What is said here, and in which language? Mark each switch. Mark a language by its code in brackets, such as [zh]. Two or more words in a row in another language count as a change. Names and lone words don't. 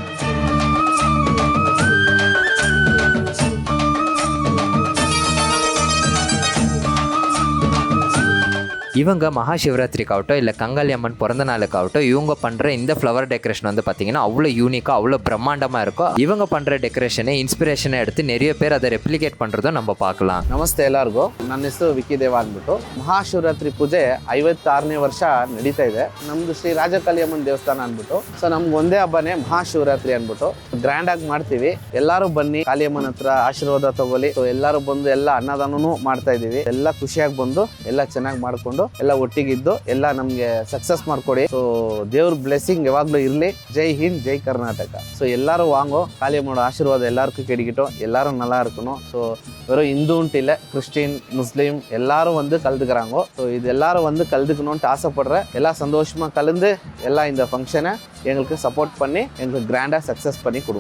[ta] இவங்க மகா சிவராத்திரிக்காகட்டும் இல்லை கங்காளி அம்மன் பிறந்த நாளுக்காகட்டும் இவங்க பண்ணுற இந்த [en] flower decoration [ta] வந்து பார்த்தீங்கன்னா அவ்வளோ யூனிக்காக அவ்வளோ பிரம்மாண்டமாக இருக்கும். இவங்க பண்ணுற டெக்கரேஷனை இன்ஸ்பிரேஷனை எடுத்து நிறைய பேர் அதை ரெப்ளிகேட் பண்ணுறதும் நம்ம பார்க்கலாம். [kn] ನಮಸ್ತೆ ಎಲ್ಲರಿಗೂ. ನನ್ನ ಹೆಸರು ವಿಕ್ಕಿ ದೇವ ಅಂದ್ಬಿಟ್ಟು ಮಹಾಶಿವರಾತ್ರಿ ಪೂಜೆ 56ನೇ ವರ್ಷ ನಡೀತಾ ಇದೆ. ನಮ್ದು ಶ್ರೀ ರಾಜಕಾಳಿ ಅಮ್ಮನ ದೇವಸ್ಥಾನ ಅಂದ್ಬಿಟ್ಟು ಸೊ ನಮ್ಗೆ ಒಂದೇ ಹಬ್ಬನೇ ಮಹಾಶಿವರಾತ್ರಿ ಅಂದ್ಬಿಟ್ಟು ಗ್ರ್ಯಾಂಡ್ ಆಗಿ ಮಾಡ್ತೀವಿ. ಎಲ್ಲರೂ ಬನ್ನಿ ಕಾಳಿ ಅಮ್ಮನ ಹತ್ರ ಆಶೀರ್ವಾದ ತಗೊಳ್ಳಿ. ಸೊ ಎಲ್ಲರೂ ಬಂದು ಎಲ್ಲ ಅನ್ನದಾನನೂ ಮಾಡ್ತಾ ಇದೀವಿ. ಎಲ್ಲ ಖುಷಿಯಾಗಿ ಬಂದು ಎಲ್ಲ ಚೆನ್ನಾಗಿ ಮಾಡ್ಕೊಂಡು ಎಲ್ಲ ಒಟ್ಟಿಗಿದ್ದು ಎಲ್ಲ ನಮ್ಗೆ ಸಕ್ಸಸ್ ಮಾಡ್ಕೊಡಿ. ಸೊ ದೇವ್ರ ಬ್ಲೆಸ್ಸಿಂಗ್ ಯಾವಾಗ್ಲೂ ಇರ್ಲಿ. ಜೈ ಹಿಂದ್, ಜೈ ಕರ್ನಾಟಕ. [ta] ஸோ எல்லாரும் வாங்கோ, காளியம்மோட ஆசீர்வாதம் எல்லாருக்கும் கிடைக்கட்டும், எல்லாரும் நல்லா இருக்கணும். ஸோ வெறும் இந்துன்ட்டு இல்லை, கிறிஸ்டின், முஸ்லீம் எல்லாரும் வந்து கலந்துக்கிறாங்க. ஸோ இது எல்லாரும் வந்து கலந்துக்கணும்ட்டு ஆசைப்படுறேன். எல்லாம் சந்தோஷமா கலந்து எல்லாம் இந்த ஃபங்க்ஷனை எங்களுக்கு சப்போர்ட் பண்ணி எங்களுக்கு கிராண்டாக சக்ஸஸ் பண்ணி கொடுங்க.